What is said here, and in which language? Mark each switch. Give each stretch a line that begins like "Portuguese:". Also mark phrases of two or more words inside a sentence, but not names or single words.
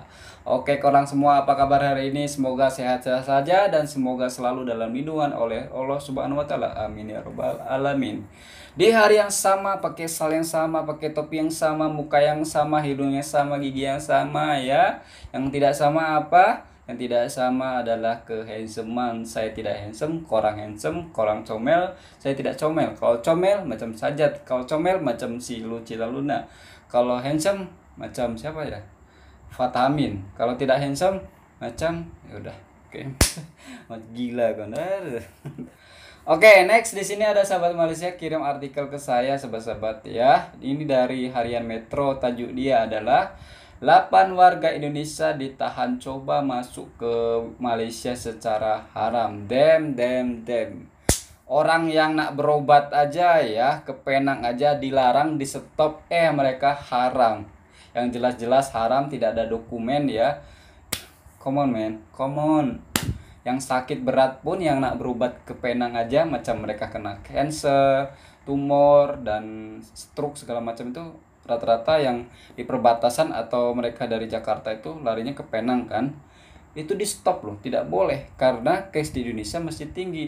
Indonesian: Oke, korang semua apa kabar hari ini? Semoga sehat-sehat saja dan semoga selalu dalam lindungan oleh Allah
Arabic: Subhanahu wa taala. Amin ya rabbal alamin.
Indonesian: Di hari yang sama, pakai sal yang sama, pakai topi yang sama, muka yang sama, hidung yang sama, gigi yang sama ya. Yang tidak sama apa? Yang tidak sama adalah kehandsomean. Saya tidak handsome, handsome,
Malay: korang comel,
Indonesian: saya tidak comel. Kalau comel macam Sajat, kalau comel macam si Lucila Luna. Kalau handsome macam siapa ya? Fatamin. Kalau tidak handsome macam ya udah. Oke. Gila kan. Oke, next di sini ada sahabat Malaysia kirim artikel ke saya sahabat-sahabat ya. Ini dari Harian Metro, tajuk dia adalah 8 warga Indonesia ditahan coba masuk ke Malaysia secara haram. Damn. Orang yang nak berobat aja ya, ke Penang aja dilarang, di stop, mereka haram. Yang jelas-jelas haram, tidak ada dokumen ya.
English: Come on man, come on.
Indonesian: Yang sakit berat pun yang nak berobat ke Penang aja, macam mereka kena cancer, tumor, dan stroke segala macam itu rata-rata yang di perbatasan atau mereka dari Jakarta itu larinya ke Penang kan, itu di stop loh, tidak boleh karena case di Indonesia masih tinggi.